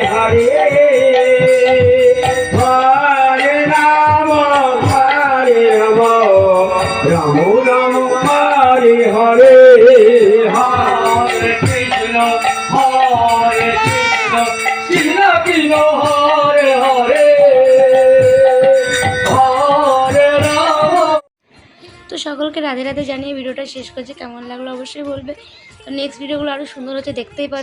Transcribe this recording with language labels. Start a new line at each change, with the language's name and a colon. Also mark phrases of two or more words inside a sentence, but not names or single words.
Sanskrit: হরে হরে রাম রাম রাম হরে হরে হরে কৃষ্ণ কৃষ্ণ কৃষ্ণ হরে হরে হরে রাম।
Bangla: তো সকলকে রাধে রাধে জানিয়ে ভিডিওটা শেষ করছি। কেমন লাগলো অবশ্যই বলবে। তো নেক্সট ভিডিওগুলো আরও সুন্দর হচ্ছে, দেখতেই পাচ্ছ।